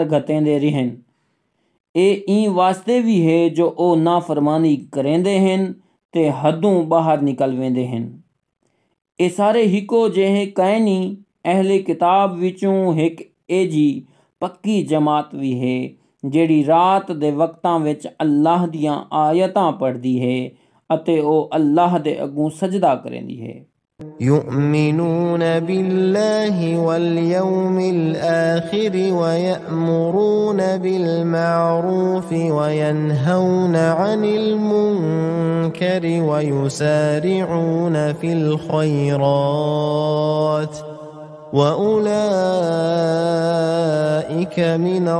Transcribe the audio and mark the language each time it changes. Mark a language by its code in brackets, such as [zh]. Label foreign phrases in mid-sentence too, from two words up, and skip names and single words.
[skr] ਘਤੇਂਦੇ ਰਹਿਣ ਇਹ ई ਵਾਸਤੇ ਵੀ ਹੈ ਜੋ ਉਹ ਨਾਫਰਮਾਨੀ ਕरेंदे ਹਨ ਤੇ ਹੱਦੋਂ ਬਾਹਰ ਨਿਕਲ ਵੇਂਦੇ ਹਨ ਇਹ ਸਾਰੇ हिको ਜਿਹੇ ਕਹਿਨੀ ਅਹਿਲੇ ਕਿਤਾਬ ਵਿੱਚੋਂ ਇੱਕ ਇਹ ਜੀ ਪੱਕੀ ਜਮਾਤ ਵੀ ਹੈ ਜਿਹੜੀ ਰਾਤ ਦੇ ਵਕਤਾਂ ਵਿੱਚ ਅੱਲਾਹ ਦੀਆਂ ਆਇਤਾਂ ਪੜ੍ਹਦੀ ਹੈ ਅਤੇ ਉਹ ਅੱਲਾਹ ਦੇ ਅੱਗੋਂ ਸਜਦਾ ਕਰਦੀ ਹੈ [ar] يؤمنون بالله واليوم الآخر ويأمرون بالمعروف وينهون عن المنكر ويسارعون في الخيرات وأولئك من